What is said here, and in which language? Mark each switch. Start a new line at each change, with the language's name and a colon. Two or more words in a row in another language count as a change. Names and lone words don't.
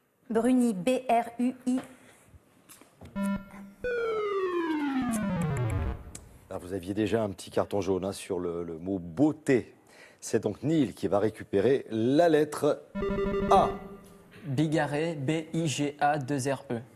French: Bruni, B-R-U-I. Là, vous aviez déjà un petit carton jaune hein, sur le mot beauté. C'est donc Neil qui va récupérer la lettre A. Bigarré, B-I-G-A-2-R-E.